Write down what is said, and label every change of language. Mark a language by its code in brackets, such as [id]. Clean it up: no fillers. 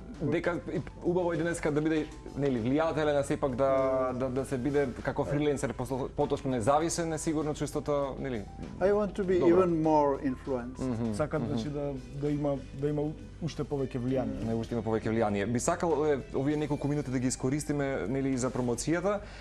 [mk] дека убаво е денеска да биде нели влијателен, а сепак да се биде како фриленсер поточно независен, е сигурно чувството, нели. [en] I want to be even more influenced. [mk] Сакам значи да има уште повеќе влијание. Не уште има повеќе влијание. Би сакал овие неколку минути да ги искористиме нели за промоцијата.